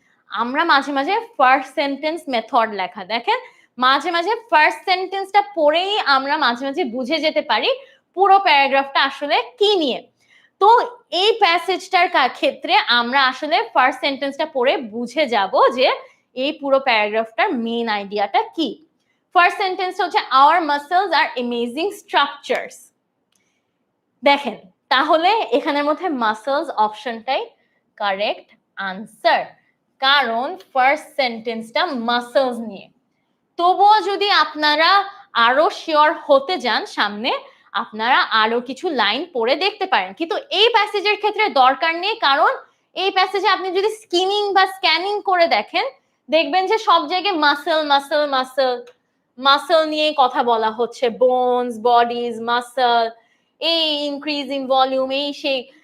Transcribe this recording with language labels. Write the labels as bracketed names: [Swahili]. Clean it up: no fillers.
[Bangla] আমরা মাঝে মাঝে ফার্স্ট সেন্টেন্স মেথড লেখা, দেখেন মাঝে মাঝে ফার্স্ট সেন্টেন্সটা পড়েই আমরা মাঝে মাঝে বুঝে যেতে পারি পুরো প্যারাগ্রাফটা আসলে কি নিয়ে। তো এই প্যাসেজটার ক্ষেত্রে আমরা আসলে ফার্স্ট সেন্টেন্সটা পড়ে বুঝে যাব যে এই পুরো প্যারাগ্রাফটার মেইন আইডিয়াটা কি। [English] First sentence হচ্ছে our muscles are amazing structures। [Bangla] দেখেন, তাহলে এখানের মধ্যে মাসলস অপশনটাই কারেক্ট আনসার, কারণ ফার্স্ট সেন্টেন্সটা মাসলস নিয়ে। তবুও যদি আপনারা আরো শিওর হতে যান সামনে, আপনারা আরো কিছু লাইন পড়ে দেখতে পারেন, কিন্তু এই প্যাসেজের ক্ষেত্রে দরকার নেই, কারণ এই প্যাসেজে আপনি যদি স্কিমিং বা স্ক্যানিং করে দেখেন, দেখবেন যে সব জায়গায় মাসল মাসল মাসল মাসল নিয়ে কথা বলা হচ্ছে, বোনস, বডিজ, মাসল, এই ইনক্রিজ ইন ভলিউম, এই সেই।